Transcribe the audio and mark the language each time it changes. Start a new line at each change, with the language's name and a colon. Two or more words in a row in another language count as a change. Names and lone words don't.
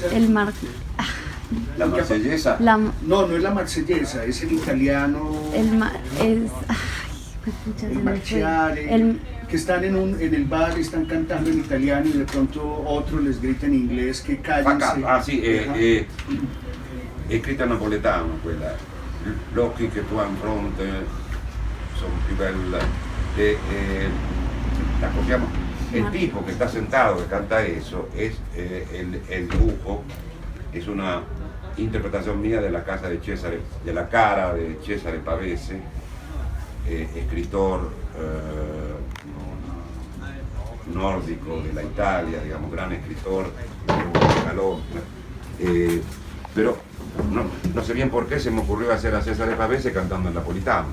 Spanish: La marsellesa. No, no es la marsellesa, es el italiano. El marciare, que están en el bar y están cantando en italiano y de pronto otro les grita en inglés que cállense.
Italian: Ah sì, è scritta in napoletano quella. Gli occhi che tu hai in fronte sono più belli. La copiamo.
Spanish: El tipo que está sentado que canta eso es el dibujo, es una interpretación mía de la casa de Cesare, de la cara de Cesare Pavese, escritor nórdico de la Italia, digamos, gran escritor, pero no sé bien por qué se me ocurrió hacer a Cesare Pavese cantando en napolitano.